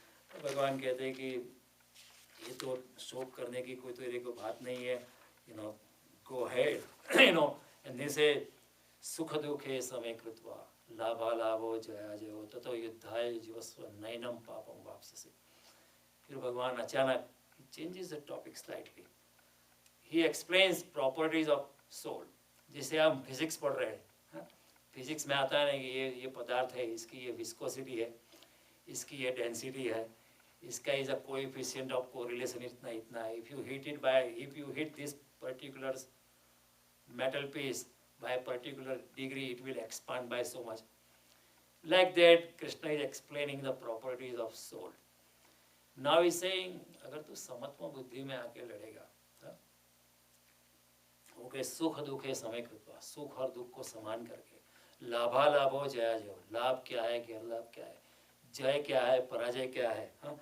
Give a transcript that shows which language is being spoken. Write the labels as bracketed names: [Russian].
[Hindi] तो भगवान कहते हैं कि ये तो शोक करने की कोई तो बात नहीं है, [English] go ahead, and they say [Sanskrit] सुख दुखे समय कृत्वा लाभालाभो जया जयो ततो युद्धाय जीवस्व नैनम पापम वाप्स्यसि। [Hindi] फिर भगवान अचानक [English] changes the topic slightly. He explains properties of soul. [Hindi] जैसे हम फिजिक्स पढ़ रहे हैं, फिजिक्स में आता है ना कि ये पदार्थ है, इसकी ये विस्कोसिटी है, इसकी ये डेंसिटी है, इसका is a coefficient of correlation इतना इतना है। [English] if you hit this particular metal piece by a particular degree, it will expand by so much. Like that, Krishna is explaining the properties of soul. Now he is saying, [Hindi] अगर तू समत्व बुद्धि में आके लड़ेगा, ओके, [Sanskrit] सुख दुखे समय कृत्वा, [Hindi] सुख और दुख को समान करके, लाभालाभो जया जयो, लाभ क्या है, गैरलाभ क्या है, जय क्या है, पराजय क्या है,